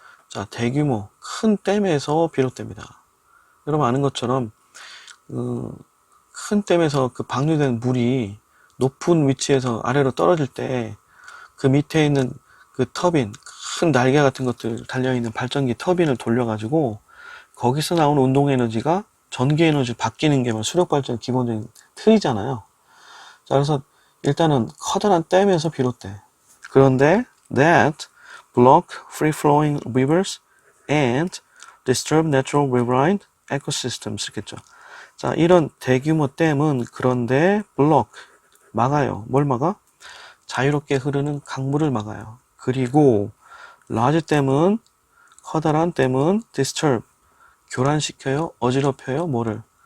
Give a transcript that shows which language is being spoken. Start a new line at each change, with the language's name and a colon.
Korean: 자, 대규모 큰 댐에서 비롯됩니다. 여러분 아는 것처럼 큰 댐에서 그 방류된 물이 높은 위치에서 아래로 떨어질 때 그 밑에 있는 그 터빈, 큰 날개 같은 것들 달려있는 발전기 터빈을 돌려가지고 거기서 나오는 운동 에너지가 전기 에너지로 바뀌는 게 수력 발전의 기본적인 틀이잖아요. 자, 그래서 일단은 커다란 댐에서 비롯돼.
English: 그런데 that block free-flowing rivers and disturb natural riverine ecosystems
Korean: 이렇겠죠. 자, 이런 대규모 댐은 그런데 block, 막아요. 뭘 막아? 자유롭게 흐르는 강물을 막아요. 그리고 large 댐은, 커다란 댐은 disturb, 교란시켜요, 어지럽혀요, 뭐를?